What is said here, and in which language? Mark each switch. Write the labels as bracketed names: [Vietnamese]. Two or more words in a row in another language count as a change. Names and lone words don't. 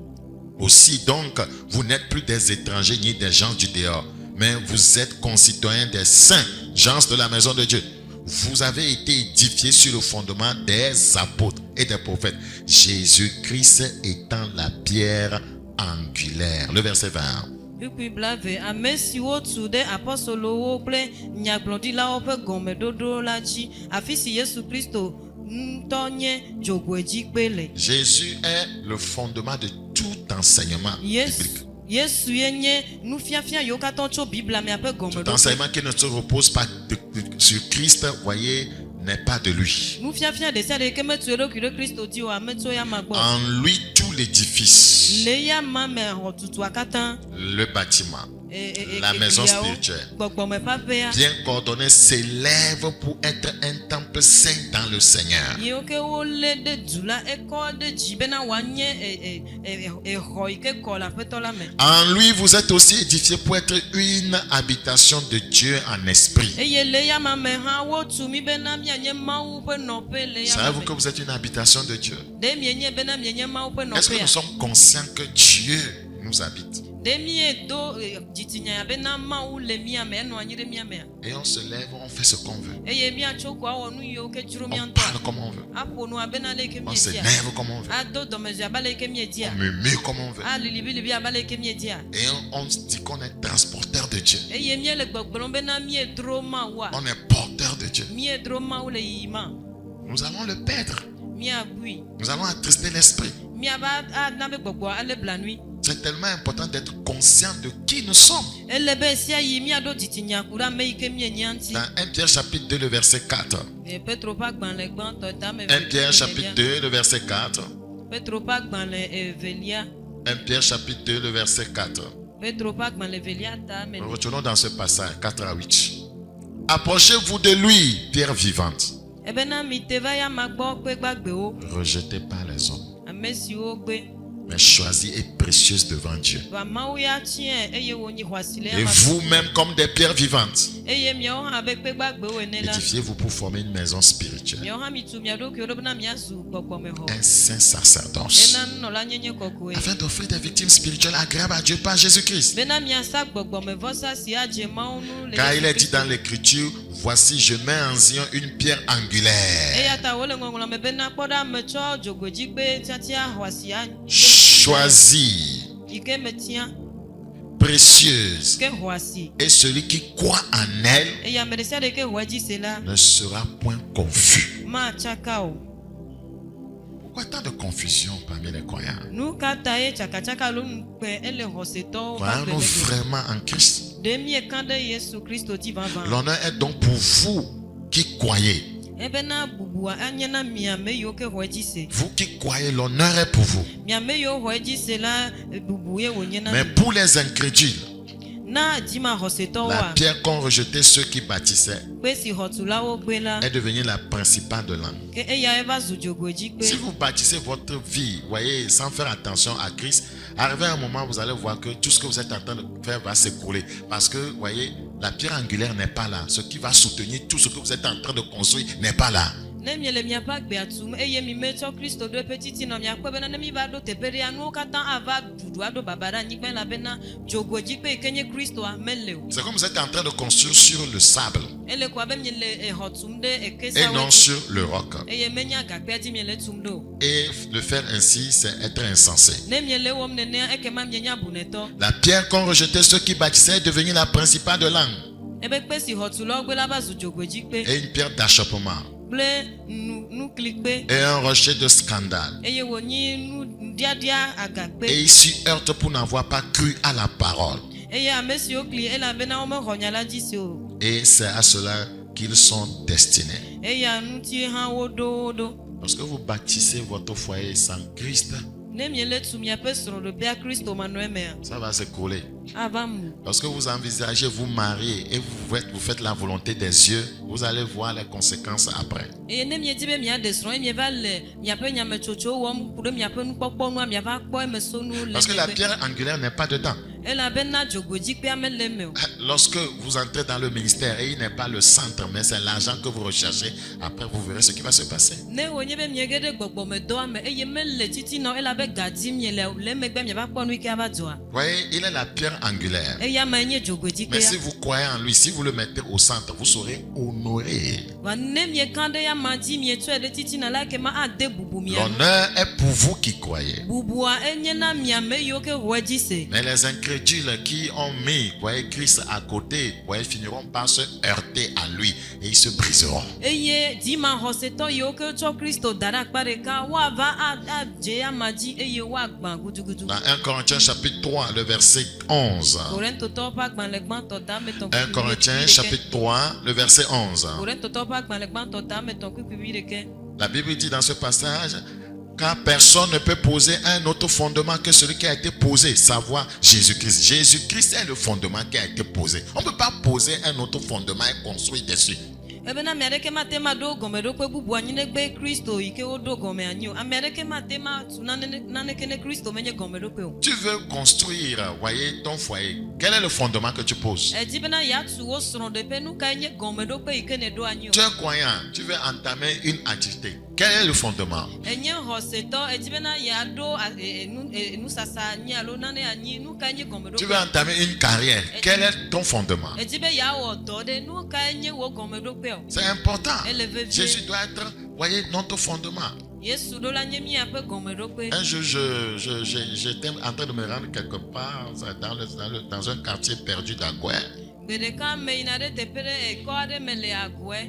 [French] Aussi donc, vous n'êtes plus des étrangers ni des gens du dehors, mais vous êtes concitoyens des saints, gens de la maison de Dieu. Vous avez été édifiés sur le fondement des apôtres et des prophètes, Jésus-Christ étant la pierre angulaire. Le verset 20. [Ewe] Kpukpui blave ame siwo tu ɖe apɔstolowo kple nyagblɔɖilawo ƒe gɔmeɖoɖo la dzi afi si Yesu Kristo ŋutɔ nye dzogoedzikpe le. [French] Jésus est le fondement de tout enseignement biblique. [Ewe] Yesu ye nye nufiafia yiwo katã tso Biblia mea ƒe [French] Tout [Ewe] gɔmeɖoɖo. [French] enseignement qui ne se repose pas sur Christ, voyez, n'est pas de lui. [Ewe] Nufiafia ɖe sia ɖe ke metu eɖokui ɖe Kristo dzi o ame tso ya ma gbɔ. [French] En lui, tout l'édifice, [Ewe] Le ya ma me xɔtutua katã. [French] le bâtiment, la maison spirituelle, [Ewe] Gbɔgbɔme ƒaƒea. [French] bien coordonné, s'élève pour être un temple saint dans le Seigneur. [Ewe] Yiwo ke wolé ɖe du la ekɔ ɖe dzi bena wòanye exɔ yi ke kɔ le aƒetɔ la me. [French] En lui, vous êtes aussi édifiés pour être une habitation de Dieu en esprit. [Ewe] Eye le ya ma me hã wotu mi bena mianye Mawu ƒe nɔƒe le ya ma [French] Savez-vous [Ewe] me. [French] que vous êtes une habitation de Dieu? [Ewe] Ɖe mienye bena mienye Mawu ƒe [French] Est-ce que nous [Ewe] nɔƒea. [French] sommes conscients que Dieu nous habite? [Ewe] Ɖe miedo dzitsinya bena Mawu le mia me enɔ anyi ɖe mia mea. [French] Et on se lève, on fait ce qu'on veut. [Ewe] Eye miatso ko awɔ nu yiwo ke dzro mia [French] On [Ewe] ŋutɔ. [French] parle comme on veut. [Ewe] Aƒo nu abe na le ke [French] On [Ewe] miedia. [French] s'énerve comme on veut. [Ewe] Ado dɔmedzoe abe le ke miedia. [French] On murmure comme on veut. [Ewe] Alilibilibi abe le ke miedia. [French] Et on se dit qu'on est transporteur de Dieu. [Ewe] Eye miele gbɔgblɔm bena miedro Mawua. [French] On est porteur de Dieu. [Ewe] Miedro Mawu le yiyima. [French] Nous allons le perdre. [Ewe] Miabui. [French] Nous allons attrister l'esprit. [Ewe] Miaba ana be gbɔgbɔ ale blanui. [French] C'est tellement important d'être conscient de qui nous sommes. [Ewe] Ele be sia yi miaɖo dzitsinya ku ɖe ame yi ke mienye ŋuti. [French] Dans 1 Pierre chapitre 2, le verset 4. [Ewe] Petro ƒe agbalẽ gbãtɔ ta me. [French] 1 Pierre chapitre 2, le verset 4. [Ewe] Petro ƒe agbalẽ evelia. [French] 1 Pierre chapitre 2, le verset 4. [Ewe] Petro ƒe agbalẽ evelia ta me. [French] Retournons dans ce passage, 4 à 8. Approchez-vous de lui, pierre vivante, [Ewe] Ebena mi te va ya ma gbɔ kpe gbagbewo. [French] rejetée par les hommes, [Ewe] Ame siwo gbe. [French] mais choisie et précieuse devant Dieu. [Ewe] va mawu ya tiɛ eye wonyi xɔasi le [French] Et [Ewe] ama [French] vous-même comme des pierres vivantes, [Ewe] eye miawo hã be kpe gbagbewo ene la [French] édifiez-vous pour former une maison spirituelle, [Ewe] miawo hã mitu mia ɖokuiwo ɖo bena miazu gbɔgbɔmexɔ [French] un saint sacerdoce, [Ewe] ena nunɔla nyenye kɔkɔe [French] afin d'offrir des victimes spirituelles agréables à Dieu par Jésus-Christ. [Ewe] bena miasa gbɔgbɔmevɔsa si adze mawu nu le [French] Car il est [Ewe] Yesu [French] dit dans [Ewe] Kristo. [French] l'Écriture, voici je mets en Zion une pierre angulaire, [Ewe] eya ta wole ŋɔŋlɔ me bena kpɔ ɖa metsɔ dzogoedzigbe tiatia xɔasia [French] choisie, [Ewe] yi ke metia [French] précieuse, [Ewe] ke xɔasi [French] et celui qui croit en elle [Ewe] eye ame ɖe sia ɖe ke xɔa dzi se la [French] ne sera point confus. [Ewe] matsaka o [French] Pourquoi tant de confusion parmi les croyants? [Ewe] nu ka ta ye tsakatsaka lo nu kpe ele xɔsetɔwo ƒe [French] Croyons-nous [Ewe] agblemeɖo [French] vraiment en Christ? [Ewe] ɖe mieka ɖe yesu kristo dzi vavã [French] L'honneur est donc pour vous qui croyez. [Ewe] ebena bubua anye na mi ame yiwo ke xɔe dzi se [French] Vous qui croyez, l'honneur est pour vous. [Ewe] mi ame yiwo xɔe dzi se la bubu ye wònye na [French] Mais [Ewe] mi [French] pour les incrédules, [Ewe] na dzima xɔsetɔwoa [French] la pierre qu'ont rejeté ceux qui bâtissaient [Ewe] kpe si xɔtulawo gbe la [French] est devenue la principale de l'âme. [Ewe] ke eya eva zu dzogoedzikpe [French] Si vous bâtissez votre vie, voyez, sans faire attention à Christ, arrivé à un moment, vous allez voir que tout ce que vous êtes en train de faire va s'écrouler. Parce que, voyez, la pierre angulaire n'est pas là. Ce qui va soutenir tout ce que vous êtes en train de construire n'est pas là. [Ewe] ne miele miaƒe agbea tum eye mi metsɔ kristo ɖo eƒe titinɔ miakpɔ bena ne mi va ɖo teƒe ɖea nuwo katã ava ɖuɖu aɖo baba ɖe anyigba elabena dzogoedzikpe yi ke nye kristoa mele o [French] C'est comme vous êtes en train de construire sur le sable [Ewe] ele ko abe miele exɔ tum ɖe [French] et [Ewe] ekesawo [French] non sur le roc. [Ewe] eye menye agakpea dzi miele tum ɖo o. [French] Et le faire ainsi, c'est être insensé. [Ewe] ne miele wɔm nenea ekema mienye abunɛtɔ [French] La pierre qu'ont rejeté ceux qui bâtissaient est devenue la principale de l'âme [Ewe] ebe kpe si xɔtulawo gbe la va zu dzogoedzikpe [French] et une pierre d'achoppement [Ewe] kple nuklikpe [French] et un rocher de scandale. [Ewe] eye wònyi nuɖiaɖia agakpe [French] Et ils s'y heurtent pour n'avoir pas cru à la parole. [Ewe] eye ame siwo kli elabena womexɔ nya la dzi se o [French] Et c'est à cela qu'ils sont destinés. [Ewe] eya ŋutie hã woɖo wo ɖo [French] Lorsque vous bâtissez votre foyer sans Christ, [Ewe] ne miele tu miaƒe srɔ̃ɖoƒea kristo manɔemea [French] ça va s'écrouler. [Ewe] ava mu [French] Lorsque vous envisagez vous marier et vous faites la volonté des yeux, vous allez voir les conséquences après. [Ewe] eye ne miedi be miaɖe srɔ̃ eye mieva le miaƒe nyametsotsowo wɔm ku ɖe miaƒe nukpɔkpɔnua miava kpɔ emesonu le [French] Parce que la [Ewe] miaƒe- [French] pierre angulaire n'est pas dedans. [Ewe] elabena dzogoedzikpea mele me o [French] Lorsque vous entrez dans le ministère et il n'est pas le centre, mais c'est l'argent que vous recherchez, après vous verrez ce qui va se passer. [Ewe] ne wònye be miege ɖe gbɔgbɔmedɔa me eye mele titina o elabe gadi miele o, le megbe miava kpɔ nu yi ke ava dzɔa [French] Vous voyez, il est la pierre angulaire. [Ewe] eya mae nye [French] Mais [Ewe] dzogoedzikpea [French] si vous croyez en lui, si vous le mettez au centre, vous serez honoré. [Ewe] va ne mieka ɖe ya ma dzi mietsɔe ɖe titina la kema ade bubu mia nu [French] L'honneur est pour vous qui croyez. [Ewe] bubua enye na miame yiwo ke xɔe dzi se [French] Mais les incrédules qui ont mis, voyez, Christ à côté, voyez, finiront par se heurter à lui et ils se briseront. [Ewe] eye dzima xɔsetɔ yiwo ke tsɔ kristo da ɖe akpa ɖeka woava adze ama dzi eye woagbã gudugudu [French] Dans 1 Corinthiens chapitre 3, le verset 11. [Ewe] korintotɔwo ƒe agbalẽ gbãtɔ dametɔn [French] 1 Corinthiens chapitre 3, le verset 11. [Ewe] korintotɔwo ƒe agbalẽ gbãtɔ dametɔn kpikpi ɖeke [French] La Bible dit dans ce passage, car personne ne peut poser un autre fondement que celui qui a été posé, savoir Jésus-Christ. Jésus-Christ est le fondement qui a été posé. On ne peut pas poser un autre fondement et construire dessus. [Ewe] ebena ame aɖeke mate ma ɖo gɔmeɖokpe bubu anyi negbe kristo yi ke woɖo gɔme anyi o ame aɖeke mate ma tu naneke ne kristo menye gɔmeɖokpe o [French] Tu veux construire, voyez, ton foyer. Quel est le fondement que tu poses? [Ewe] edzi bena yeatu wo srɔ̃ɖeƒe nu kae nye gɔmeɖokpe yi ke ne ɖo anyi [French] Tu [Ewe] o [French] es croyant, tu veux entamer une activité. Quel est le fondement? [Ewe] enye xɔsetɔ edzi bena yeaɖo nusasa anyi alo nane anyi nu kae nye [French] Tu veux [Ewe] gɔmeɖokpe [French] entamer une carrière. Quel est ton fondement? [Ewe] edzi be yeawɔ dɔ ɖe nu kae nye wo gɔmeɖokpe o [French] C'est important. [Ewe] ele vevie [French] Jésus doit être, voyez, notre fondement. [Ewe] yesu ɖo la nye miaƒe gɔmeɖokpe [French] Un jour, j'étais en train de me rendre quelque part dans un quartier perdu d'Agoué. [Ewe] gbe ɖeka me yina ɖe teƒe ɖe ekɔ aɖe me le agɔe